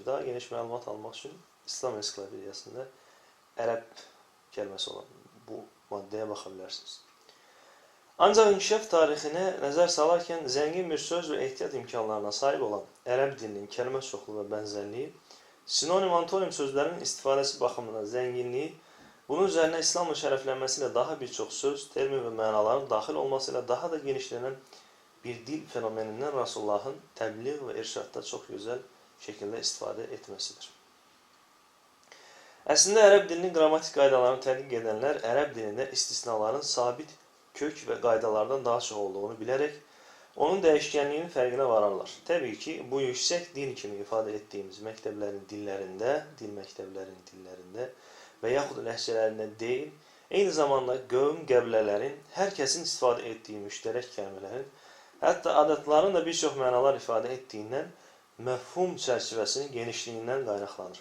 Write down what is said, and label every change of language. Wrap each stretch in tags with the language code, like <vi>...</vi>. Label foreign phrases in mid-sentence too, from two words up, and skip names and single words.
<az>Daha geniş məlumat almaq üçün İslam ensiklopediyasında ərəb kəlməsi olan bu maddəyə baxa bilərsiniz. Ancaq inkişaf tarixinə nəzər salarkən zəngin bir söz və ehtiyat imkanlarına sahib olan ərəb dilinin kəlmə çoxluğu və bənzərliyi, sinonim, antonim sözlərin istifadəsi baxımından zənginliyi</az> <tr>Bunun üzerine İslam'la şereflenmesiyle daha birçok söz, termin ve manaların dahil olmasıyla daha da genişlenen bir dil fenomeninden Resulullah'ın tebliğ ve irşatta çok güzel şekilde istifade etmesidir.</tr> <az>Əslində ərəb dilinin qrammatik qaydalarını tədqiq edənlər ərəb dilində istisnaların sabit kök və qaydalardan daha çox olduğunu bilərək onun dəyişkənliyinin fərqinə vararlar. Təbii ki, bu yüksək dil kimi ifadə etdiyimiz məktəblərin dillərində, dil məktəblərinin dillərində və yaxud ləhcələrində deyil, eyni zamanda qövm qəbilələrin, hər kəsin istifadə etdiyi müştərək kəlimələrin, hətta adətlərin də bir çox mənalar ifadə etdiyindən məfhum çərçivəsinin genişliyindən qaynaqlanır.</az>